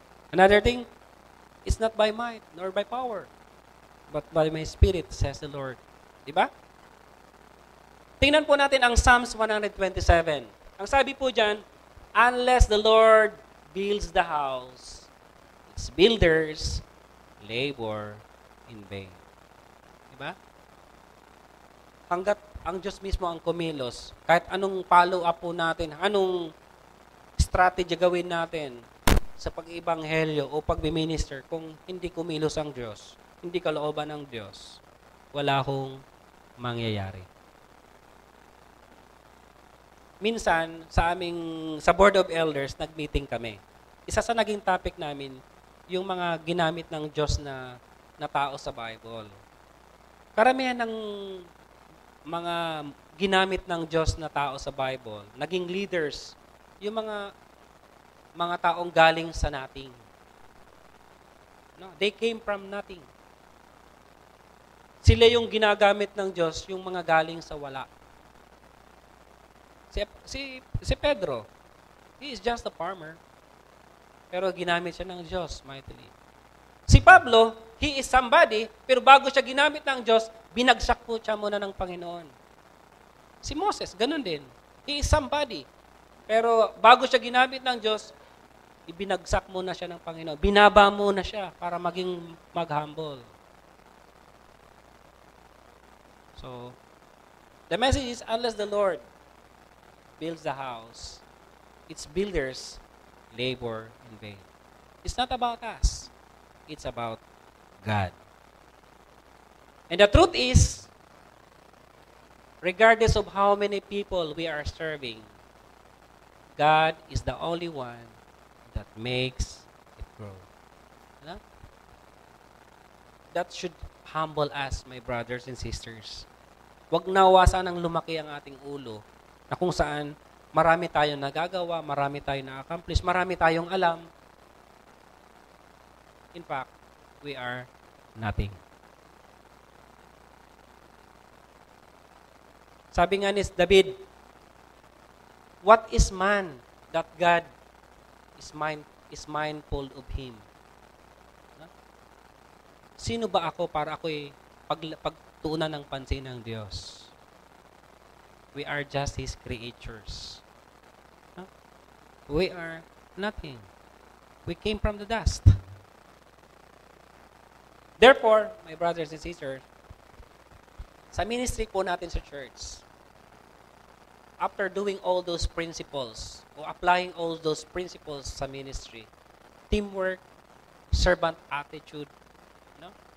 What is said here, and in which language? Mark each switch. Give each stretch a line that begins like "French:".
English: Another thing, it's not by might nor by power, but by my spirit, says the Lord.
Filipino: Diba? Tingnan po natin ang Psalms 127. Ang sabi po dyan,
English: unless the Lord builds the house, its builders labor in vain.
Filipino: Diba? Hanggat ang Diyos mismo ang kumilos, kahit anong follow-up po natin, anong strategy gawin natin sa pag-ibanghelyo o pag-minister, kung hindi kumilos ang Diyos, hindi kalooban ng Diyos, wala hong mangyayari. Minsan, sa Board of Elders, nag-meeting kami. Isa sa naging topic namin, yung mga ginamit ng Diyos na tao sa Bible. Karamihan ng mga ginamit ng Diyos na tao sa Bible, naging leaders, yung mga taong galing sa nothing.
English: No, they came from nothing.
Filipino: Sila yung ginagamit ng Diyos, yung mga galing sa wala.
English: Si Pedro, he is just a farmer.
Filipino: Pero ginamit siya ng Diyos mightily. Si Pablo,
English: he is somebody,
Filipino: pero bago siya ginamit ng Diyos, binagsak po siya muna ng Panginoon. Si Moses, ganun din.
English: He is somebody.
Filipino: Pero bago siya ginamit ng Diyos, ibinagsak muna siya ng Panginoon. Binaba muna siya para maging mag-humble.
English: So, the message is, unless the Lord builds the house, its builders labor in vain. It's not about us. It's about God. And the truth is, regardless of how many people we are serving, God is the only one that makes it grow. No? That should humble us, my brothers and sisters.
Filipino: Huwag nawasan ng lumaki ang ating ulo na kung saan marami tayong nagagawa, marami tayong na-accomplish, marami tayong alam.
English: In fact, we are nothing.
Filipino: Sabi nga ni
English: David, what is man that God is mindful of him?
Filipino: Sino ba ako para ako'y pagtuunan ng pansin ng Diyos?
English: We are just His creatures. We are nothing. We came from the dust. Therefore, my brothers and sisters,
Filipino: sa ministry po natin sa church,
English: after doing all those principles,
Filipino: o
English: applying all those principles
Filipino: sa ministry,
English: teamwork, servant attitude, no?